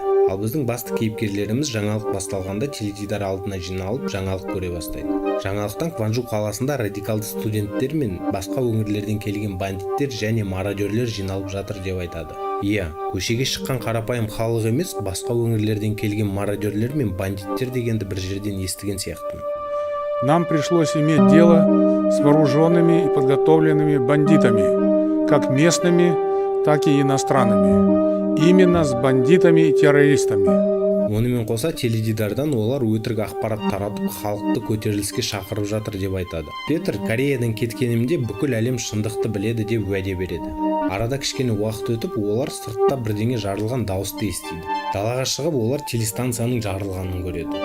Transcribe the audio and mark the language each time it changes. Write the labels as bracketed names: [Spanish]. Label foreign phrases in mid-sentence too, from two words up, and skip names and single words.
[Kazakh] Ал біздің басты кейіпкерлеріміз жаңалық басталғанда теледидар алдына жиналып жаңалық көре бастайды. Жаңалықтан Кванжу қаласында радикалды студенттер мен басқа өңірлерден келген бандиттер және мародерлер жиналып жатыр деп айтады. Иә, көшеге шыққан қарапайым халық емес, басқа өңірлерден келген мародерлер мен бандиттер дегенді бір жерден естіген сияқтымын. [Russian] Нам пришлось иметь дело с вооруженными и подготовленными бандитами, как местными, так и иностранными. Именно с бандитами и террористами. [Kazakh] Онымен қоса теледидардан олар өтірік ақпарат таратып, халықты көтеріліске шақырып жатыр деп айтады. Петр Кореядан кеткенімде бүкіл әлем шындықты біледі деп уәде береді. Арада кішкене уақыт өтіп, олар сыртта бірдеңе жарылған дауысты естиді. Далаға шығып, олар телестанцияның жарылғанын көреді.